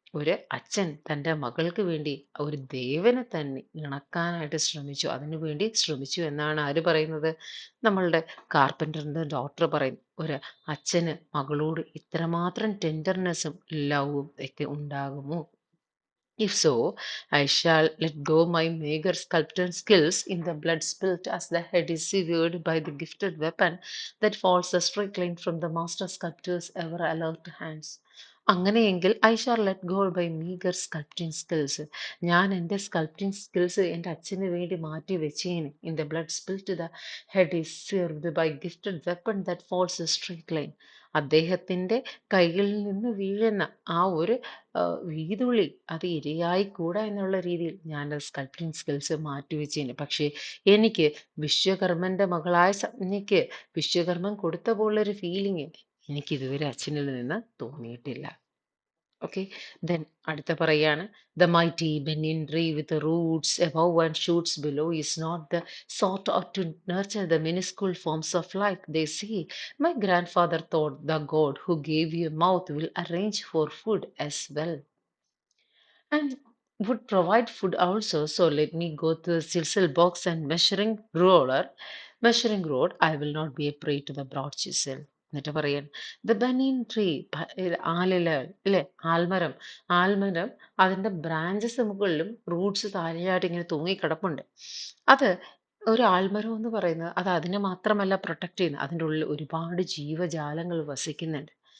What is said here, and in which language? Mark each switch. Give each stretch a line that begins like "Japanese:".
Malayalam: ഒരു അച്ഛൻ തൻ്റെ മകൾക്ക് വേണ്ടി ഒരു ദേവനെ തന്നെ ഇണക്കാനായിട്ട് ശ്രമിച്ചു. അതിനു വേണ്ടി ശ്രമിച്ചു എന്നാണ് ആര് പറയുന്നത്? നമ്മളുടെ കാർപ്പൻ്ററിൻ്റെ ഡോക്ടർ പറയും. ഒരു അച്ഛന് മകളോട് ഇത്രമാത്രം ടെൻഡർനെസ്സും ലവും ഒക്കെ ഉണ്ടാകുമോ?
English: If so, I shall let go my meager sculptor skills in the blood spilt as the head is severed by the gifted weapon that falls a straight line from the master sculptor's ever alert hands.
Malayalam: അങ്ങനെയെങ്കിൽ
English: I shall let go by meagre sculpting skills.
Malayalam: ഞാൻ എൻ്റെ sculpting skills എൻ്റെ അച്ഛന് വേണ്ടി മാറ്റി വെച്ചേന്.
English: In the blood spilt the head is served by gifted weapon that falls a straight line.
Malayalam: അദ്ദേഹത്തിൻ്റെ കൈകളിൽ നിന്ന് വീഴുന്ന ആ ഒരു വീതുള്ളി അത് ഇരയായിക്കൂടാ എന്നുള്ള രീതിയിൽ ഞാൻ സ്കൾപ്റ്റിംഗ് സ്കിൽസ് മാറ്റിവെച്ചേന്. പക്ഷേ എനിക്ക് വിശ്വകർമ്മൻ്റെ മകളായ സപ്നയ്ക്ക് വിശ്വകർമ്മൻ കൊടുത്ത പോലുള്ളൊരു ഫീലിംഗ് എനിക്ക് ഇതുവരെ അച്ഛനിൽ നിന്ന് തോന്നിയിട്ടില്ല.
English: okay, then
Malayalam: അടുത്ത പറയാണ്,
English: The mighty banyan tree with roots above and shoots below is not the sort to nurture the minuscule forms of life. They say, my grandfather thought the God who gave you a mouth will arrange for food as well and would provide food also. So let me go to the chisel box and measuring rod. I will not be a prey to the broad chisel.
Malayalam: എന്നിട്ട് പറയാൻ, the ബനീൻ tree, ആലില ഇല്ലേ, ആൽമരം. ആൽമരം അതിൻ്റെ branches മുകളിലും Roots താഴെയായിട്ട് ഇങ്ങനെ തൂങ്ങിക്കിടപ്പുണ്ട്. അത് ഒരു ആൽമരം എന്ന് പറയുന്നത് അത് അതിനെ മാത്രമല്ല പ്രൊട്ടക്ട് ചെയ്യുന്നത്, അതിൻ്റെ ഉള്ളിൽ ഒരുപാട് ജീവജാലങ്ങൾ വസിക്കുന്നുണ്ട്.